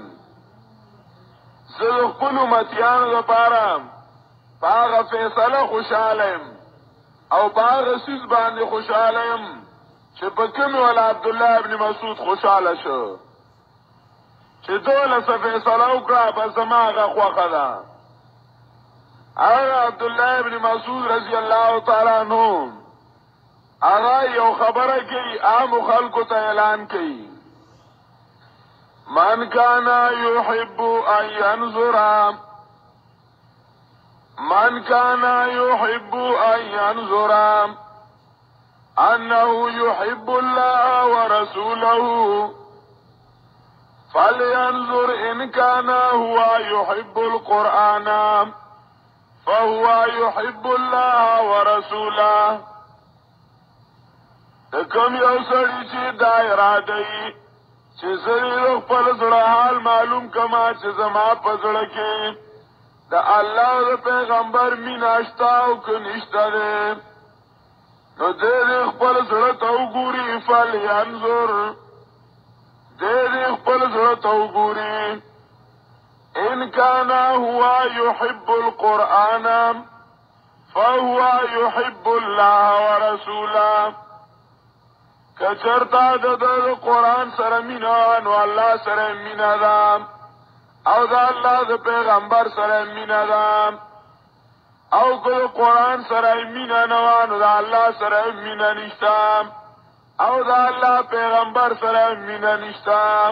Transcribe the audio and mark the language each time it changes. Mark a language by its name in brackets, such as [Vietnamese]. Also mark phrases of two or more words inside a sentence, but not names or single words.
[Pashto] زه خپل امتیانو لپاره هغه فیصله خوشالم او باغ سیز باندې خوشاله يم چې په کوم ول عبد الله ابن مسعود خوشاله شو چې دوله فیصله وکړه په زماغه خوخه ده هغه عبد الله ابن مسعود [Arabic] رضی الله تعالی عنہ [Pashto] هغه یو خبره کوي عام خلکو ته اعلان کوي [Arabic] من کان یحب ان ينظر من كان يحب أن ينظر أنه يحب الله ورسوله فلينظر إن كان هو يحب القرآن فهو يحب الله ورسوله. [Pashto] کم یو سړی چې دا اراده یې چې زه خپل زړه حال معلوم کما چې زما په زړه کې د الله د پیغمبر مینه شته او که نشته دی، نو دی خپل زړه ته وګوري. فلینظر، دی خپل زړه ته وګوري. [Arabic] ان كان هو يحب القرآن فهو يحب الله ورسوله. [Pashto] کچرتا د قرآن سره مینا نو الله سره مینا ده، او د الله د پیغمبر سره مینا ده. او که قرآن سره مینا نه نو د الله سره مینا نشته، او د الله پیغمبر سره مینا نشته.